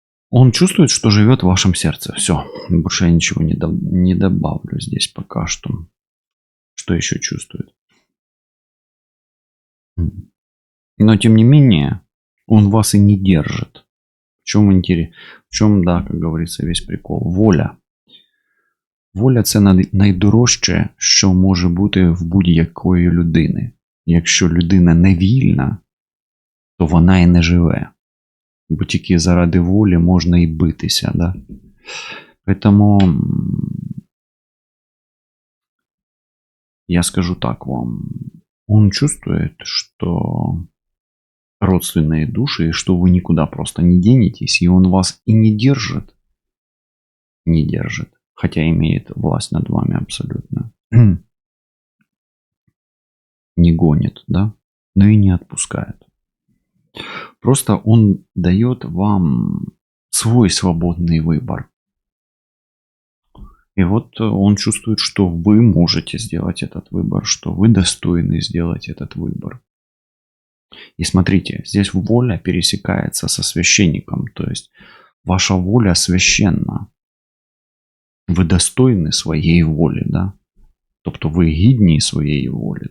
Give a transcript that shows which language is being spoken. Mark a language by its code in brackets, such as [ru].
[ru] Он чувствует, что живет в вашем сердце. Все. Больше я ничего не добавлю здесь пока что. Что еще чувствует? Но тем не менее, он вас и не держит. В чем интерес? В чем, да, как говорится, весь прикол? Воля. [uk] Воля – це найдорожче, що може бути в будь-якої людини. Якщо людина не вільна, то вона і не живе. Бо тільки заради волі можна і битися. [ru] Да? Поэтому я скажу так вам. Он чувствует, что родственные души, и что вы никуда просто не денетесь, и он вас и не держит. Не держит. Хотя имеет власть над вами абсолютно. Не гонит, да? Но и не отпускает. Просто он дает вам свой свободный выбор. И вот он чувствует, что вы можете сделать этот выбор, что вы достойны сделать этот выбор. И смотрите, здесь воля пересекается со священником. То есть ваша воля священна. [uk] Ви достойні своєї волі, да? Тобто ви гідні своєї волі.